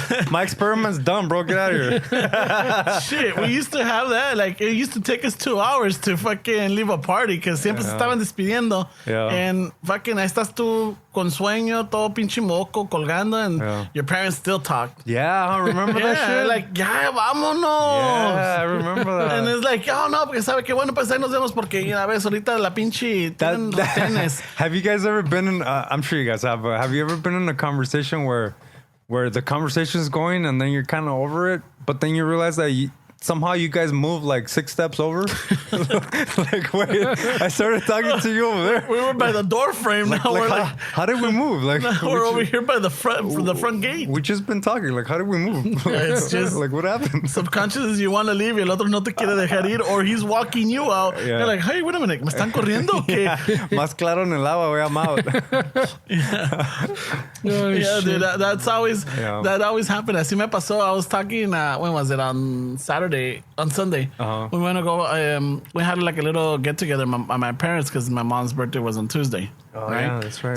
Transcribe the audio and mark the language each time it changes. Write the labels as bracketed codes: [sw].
[en] my experiment's done, bro. Get out of here. Shit, we used to have that. Like, it used to take us 2 hours to fucking leave a party because [es] siempre se estaban despidiendo. [en] Yeah. And fucking, [es] ahí estás tú con sueño, todo pinche moco, colgando, [en] and your parents still talk. Yeah, I remember that shit. [es] Like, ya, vámonos. [en] Yeah, I remember that. And it's like, oh, no, [es] porque sabe que bueno, pues ahí nos vemos porque, a ver, ahorita la pinche tenis. [en] Have you guys ever been in, I'm sure you guys have you ever been in a conversation where the conversation is going and then you're kind of over it, but then you realize that somehow you guys move like 6 steps over? Like, wait, I started talking to you over there. We were by the door frame. Now we're like, how did we move? Like, we're over here by the front gate. We just been talking. Like, how did we move? It's just like, what happened? Subconscious, you want to leave [es] y el otro no te quiere dejar ir, [en] or he's walking you out. Yeah. You're like, hey, wait a minute, [es] ¿me están corriendo o qué? Más claro en el agua, güey, [en] I'm out. Dude, that always happened. [es] Así me pasó. [en] I was talking, when was it? On Sunday. We went to go, we had like a little get together at my parents because my mom's birthday was on Tuesday. Oh, right? Yeah, that's right.